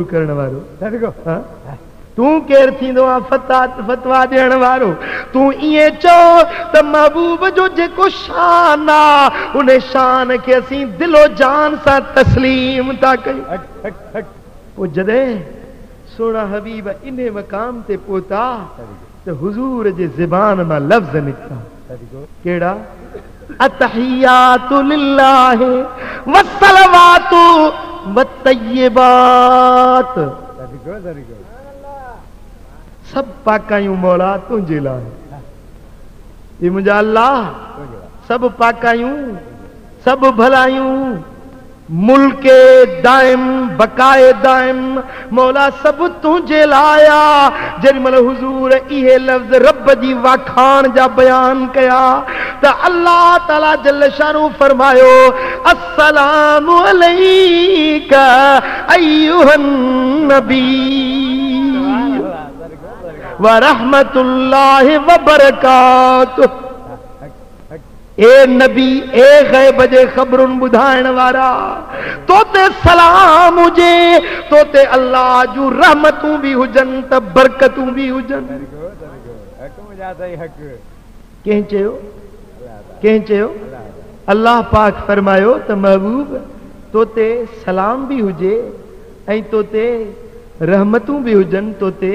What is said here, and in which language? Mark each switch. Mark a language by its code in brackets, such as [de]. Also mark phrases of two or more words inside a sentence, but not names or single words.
[sd] करण वारो तूं केरु थींदो आहे फतवा ॾियण वारो तूं ईअं चओ त महबूब जो जेको शान आहे उन शान खे असीं दिलो जान सां तस्लीम था कयूं पोइ जॾहिं सोना हबीब इन मक़ाम ते पहुता त हुजूर जे ज़बान मां लफ़्ज़ निकिता कहिड़ा [ar] التحيات لله والصلوات [sd] वत्तय्यिबात सब पाकायूं मौला तुंहिंजे लाइ ये मुंहिंजा अल्लाह सब पाकायूं सब भलायूं मुल्के दाइम बकाए दाइम मौला सब तुंहिंजे लाइ आहे जेॾी महिल हुजूर इहे लफ़्ज़ रब जी वाखाण जा बयान कया त [ar] الله تعالى جل شأنه [sd] फरमायो [ar] السلام عليك أيها النبي و رحمة الله و بركاته [sd] ए नबी ए गैब जे ख़बरुनि ॿुधाइण वारा तो ते सलाम हुजे तो ते अल्लाह जूं रहमतूं बि हुजनि त बरकतूं बि हुजनि कंहिं चयो अल्लाह पाक फरमायो त महबूब तो ते सलाम बि हुजे ऐं तो ते रहमतूं बि हुजनि तो ते